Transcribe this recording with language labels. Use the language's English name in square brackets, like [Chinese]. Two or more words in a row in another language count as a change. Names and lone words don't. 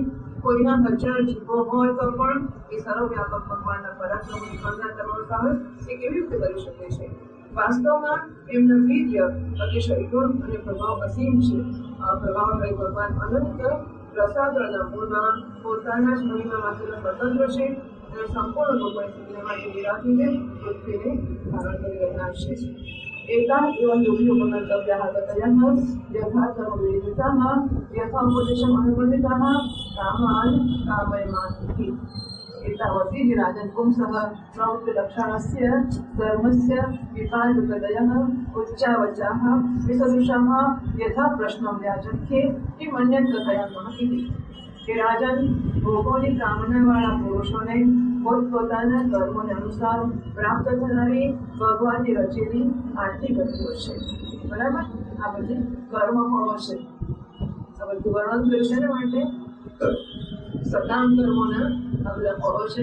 [Gujarati] કોઈના હજાર જીવો હોય તો પણ એ સર્વવ્યાપક ભગવાનના પરાક્રમની કલ્પના કરવાનો સાહસ એ કેવી રીતે કરી શકે છે? વાસ્તવમાં એમના વીર્ય અતિશય ગુણ અને પ્રભાવ અસીમ છે. આ પ્રભાવશાળી ભગવાન અનંત રસાતળના મૂળમાં પોતાના જ મહિમા માત્ર સ્વતંત્ર છે અને સંપૂર્ણ લોકોની સ્થિતિને માટે વિરાજીને પૃથ્વીને ધારણ કરી રહેનાર છે. [Sanskrit] एताः एव योगियोपकर्तव्याः ततयः यथा कर्मविदिताः यथा उपदेशम् अनुवर्तिताः कामान् कामयमान् एतावती राजन् पुंसः प्रवृत्तिलक्षणस्य धर्मस्य विकासगतयः उच्चावचाः विसदृशाः यथा प्रश्नं व्याचख्ये किमन्यत् कथयामः इति [Gujarati] કે રાજન ભોગોની કામનાવાળા પુરુષોને પોતપોતાના કર્મોને અનુસાર પ્રાપ્ત થનારી ભગવાનની રચેલી આર્થિક ગતિઓ છે. બરાબર, આ બધી કર્મફળો છે. આ બધું વર્ણન કર્યું છે ને માટે સકામ કર્મોના આ બધા ફળો છે.